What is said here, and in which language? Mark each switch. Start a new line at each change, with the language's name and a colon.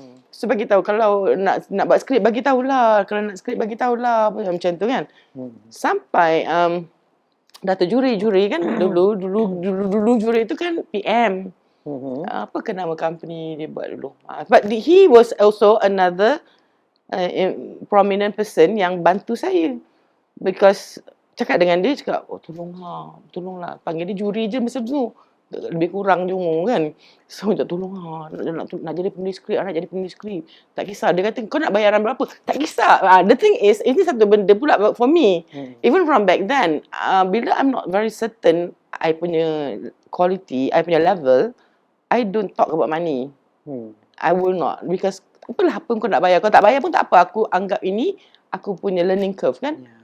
Malay: So bagi tahu kalau nak buat skrip, bagi tahulah. Kalau nak skrip, bagi tahulah, macam tu kan. Sampai dah terjuri kan. Dulu juri itu kan PM. Apa ke nama company dia buat dulu.
English: But he was also another prominent person
Malay: yang bantu saya. Because cakap dengan dia, cakap, tolonglah. Panggil dia juri je masa tu. Lebih kurang je umur kan. So, tolonglah. Nak jadi penulis skrip, nak jadi penulis skrip. Tak kisah. Dia kata, kau nak bayaran berapa? Tak kisah.
English: The thing is,
Malay: ini satu benda pula
English: for me. Even from back then,
Malay: bila
English: I'm not very certain
Malay: I punya quality, I punya level,
English: I don't talk about money. I will not. Because
Malay: apalah apa kau nak bayar. Kau tak bayar pun tak apa. Aku anggap ini aku punya learning curve kan.